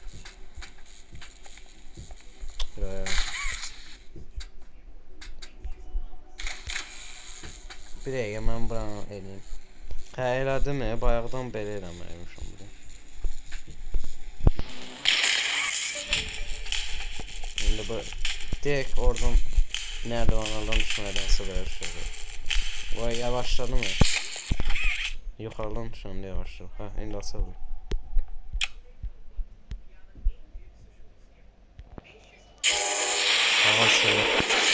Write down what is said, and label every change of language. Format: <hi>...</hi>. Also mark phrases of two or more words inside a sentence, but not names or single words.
<az>Bir dəqiqə mən buranı eləyim. Hə elədim, bayaqdan belə eləməliymişəm bunu. İndi bu direkt oradan</az> <tr>merdivenlerden düşmeden sıvır şöyle. Vay yavaşladı mı? Yukarıdan düşüyorum yavaşladı.</tr> <az>Ha indi asıldı. Aha sıvır.</az>